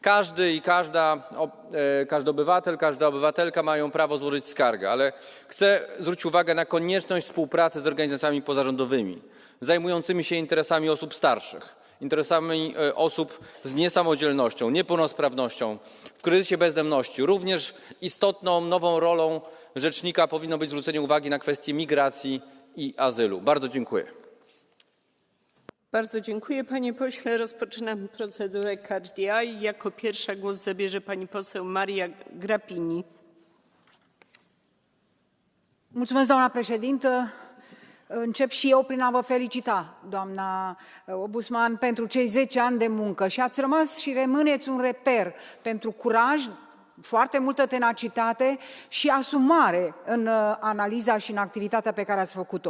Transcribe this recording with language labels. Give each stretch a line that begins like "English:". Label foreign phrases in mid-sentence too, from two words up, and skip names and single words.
Polish: Każdy i każdy obywatel, każda obywatelka mają prawo złożyć skargę, ale chcę zwrócić uwagę na konieczność współpracy z organizacjami pozarządowymi zajmującymi się interesami osób starszych, interesami osób z niesamodzielnością, niepełnosprawnością, w kryzysie bezdomności. Również istotną nową rolą rzecznika powinno być zwrócenie uwagi na kwestie migracji i azylu. Bardzo dziękuję. Bardzo dziękuję, panie pośle. Rozpoczynamy procedurę
English: Catch the Eye.
Polish: Jako pierwsza głos zabierze pani poseł Maria Grapini.
Romanian: Mulțumesc, doamna președintă. Încep și eu prin a vă felicita, doamna ombudsman, pentru cei 10 ani de muncă și ați rămas și rămâneți un reper pentru curaj, foarte multă tenacitate și asumare în analiza și în activitatea pe care ați făcut-o.